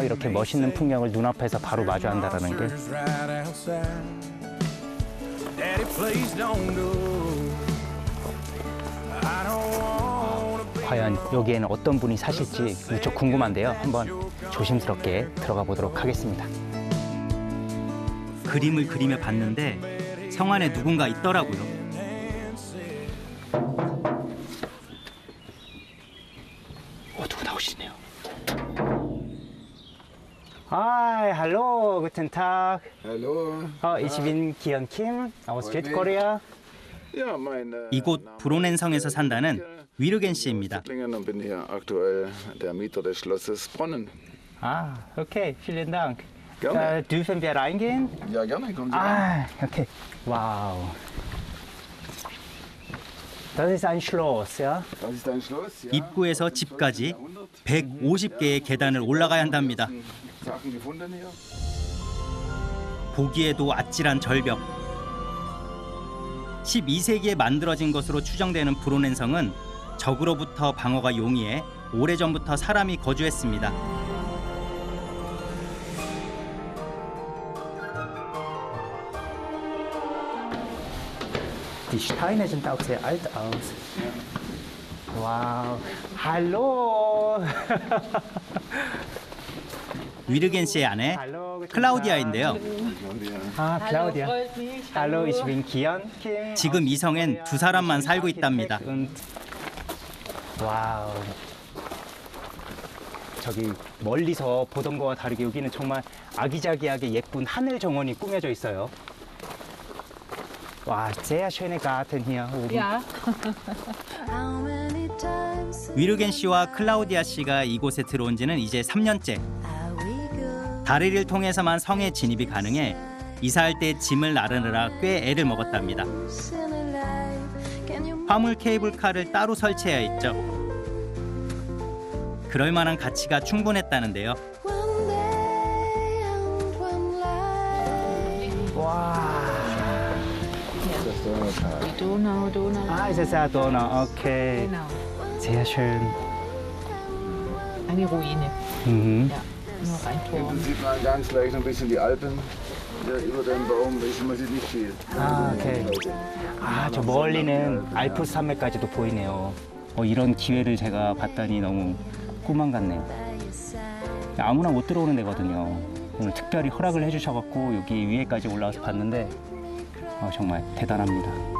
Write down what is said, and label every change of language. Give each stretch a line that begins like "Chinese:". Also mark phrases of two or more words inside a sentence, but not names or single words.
Korean: 이렇게 멋있는 풍경을 눈앞에서 바로 마주한다는 게. 과연 여기에는 어떤 분이 사실지 무척 궁금한데요. 한번 조심스럽게 들어가 보도록 하겠습니다. 그림을 그리며 봤는데 성 안에 누군가 있더라고요. 누구 나오시네요.
German: Hi, hallo, guten Tag. Hallo. Ich bin Kian Kim aus Südkorea.
Korean: 이곳 브로넨 성에서 산다는 위르겐 씨입니다.
German: Und bin hier aktuell der Mieter des Schlosses Bronnen. Ah, okay, vielen Dank. Gerne. Dürfen wir reingehen? Ja, gerne, kommen Sie rein. Ah, okay. Wow. Das ist ein Schloss, ja? Das ist ein Schloss, ja.
Korean: 입구에서 집까지 150개의 계단을 올라가야 한답니다.
German: Sachen gefunden hier.
Korean: 보기에도 아찔한 절벽. 12세기에 만들어진 것으로 추정되는 브로넨 성은 적으로부터 방어가 용이해 오래전부터 사람이 거주했습니다.
German: Die Steine sind auch sehr alt aus. Wow. Hallo.
Korean: 위르겐 씨의 아내 클라우디아인데요. 아, 클라우디아.
German: Hallo, ich bin Kian Kim.
Korean: 지금 이 성엔 두 사람만 살고 있답니다. 와우. 저기 멀리서 보던 거와 다르게 여기는 정말 아기자기하게 예쁜 하늘 정원이 꾸며져 있어요. 와,
German: sehr schöne Garten hier oben. Ja.
Korean: 위르겐 씨와 클라우디아 씨가 이곳에 들어온 지는 이제 3년째. 다리를 통해서만 성에 진입이 가능해 이사할 때 짐을 나르느라 꽤 애를 먹었답니다. 화물 케이블카를 따로 설치해야 했죠. 그럴 만한 가치가 충분했다는데요. 와.
German: Die Donau. Ah, es ist ja Donau, okay. Genau. Sehr schön. Eine Ruine. Mhm. Ja, nur ein Turm. Hinten sieht man ganz leicht ein bisschen die Alpen. Ja, über den Baum man sieht nicht viel.
Korean: 아, 오케이. 아, 저 멀리는 알프스 산맥까지도 보이네요. 이런 기회를 제가 봤다니 너무 꿈만 같네요. 아무나 못 들어오는 데거든요. 오늘 특별히 허락을 해주셔갖고 여기 위에까지 올라와서 봤는데 정말 대단합니다.